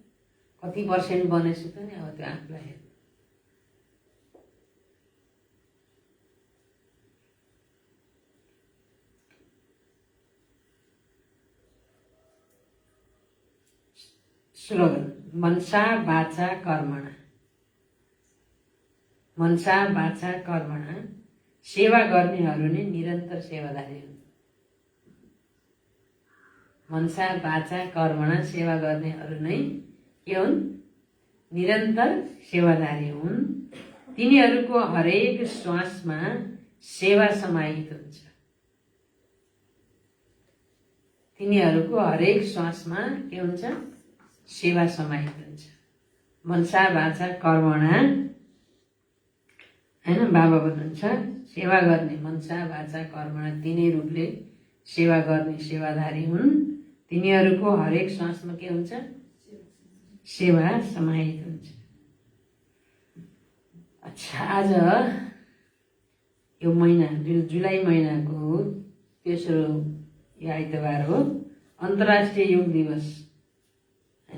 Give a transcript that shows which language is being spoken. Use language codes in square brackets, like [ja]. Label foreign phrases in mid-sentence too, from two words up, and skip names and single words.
[ne] कति पर्सेन्ट बनेछु त नि अब त्यो आफूलाई हेर्नु। [sa] स्लोगन मनसा वाचा कर्मणा। मनसा वाचा कर्मणा [ne] सेवा गर्नेहरू नै निरन्तर सेवादारी हुन्। [sa] मनसा वाचा कर्मणा [ne] सेवा गर्नेहरू नै के हुन्? निरन्तर सेवादारी हुन्। तिनीहरूको हरेक श्वासमा सेवा समाहित हुन्छ। तिनीहरूको हरेक श्वासमा के हुन्छ? सेवा समाहित हुन्छ। [sa] मनसा वाचा कर्मणा [ne] हैन, बाबा भन्नुहुन्छ सेवा गर्ने [sa] मनसा वाचा कर्मणा [ne] तिनै रूपले सेवा गर्ने सेवाधारी हुन्। तिनीहरूको हरेक श्वासमा के हुन्छ? सेवा समाहित हुन्छ। अच्छा, आज यो महिना जुलाई महिनाको तेस्रो यो आइतबार हो, अन्तर्राष्ट्रिय योग दिवस हैन।